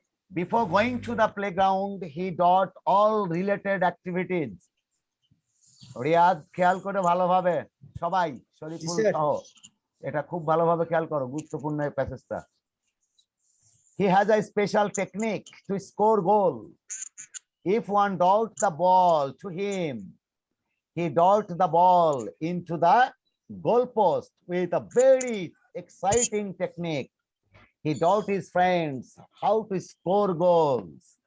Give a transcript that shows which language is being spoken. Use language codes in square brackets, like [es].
[en] Before going to the playground, he dot all related activities. [bn] Riyad খেয়াল করে ভালোভাবে, সবাই শরীফুল [en] sir. [bn] সহ এটা খুব ভালোভাবে খেয়াল করো, গুরুত্বপূর্ণ এই প্যাসেজটা। [en] He has a special technique to score goal. If one darts the ball to him, he darts the ball into the goalpost with a very exciting technique. He taught his friends how to score goals.